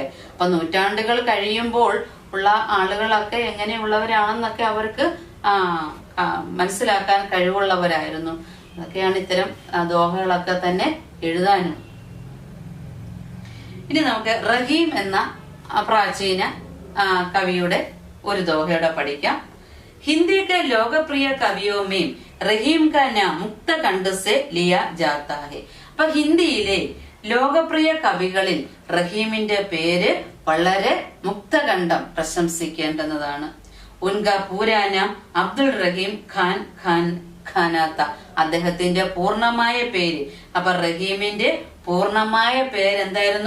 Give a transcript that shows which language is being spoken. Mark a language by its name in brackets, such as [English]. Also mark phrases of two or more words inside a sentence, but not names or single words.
[Malayalam] അപ്പൊ നൂറ്റാണ്ടുകൾ കഴിയുമ്പോൾ ഉള്ള ആളുകളൊക്കെ എങ്ങനെയുള്ളവരാണെന്നൊക്കെ അവർക്ക് മനസ്സിലാക്കാൻ കഴിവുള്ളവരായിരുന്നു. അതൊക്കെയാണ് ഇത്തരം ദോഹകളൊക്കെ തന്നെ എഴുതാനും. ഇനി നമുക്ക് റഹീം എന്ന പ്രാചീന കവിയുടെ ഒരു ദോഹയുടെ പഠിക്കാം. [Hindi] हिंदी के लोकप्रिय कवियों में रहीम का नाम मुक्त कंठ से लिया जाता है. [Malayalam] അപ്പൊ ഹിന്ദിയിലെ ലോകപ്രിയ കവികളിൽ റഹീമിന്റെ പേര് വളരെ മുക്തകണ്ഠം പ്രശംസിക്കേണ്ടുന്നതാണ്. [Hindi] उनका पूरा नाम [Malayalam] അബ്ദുൾ റഹീം ഖാൻ ഖാനാത്ത, അദ്ദേഹത്തിന്റെ പൂർണമായ പേര്. അപ്പൊ റഹീമിന്റെ പൂർണമായ പേര് എന്തായിരുന്നു?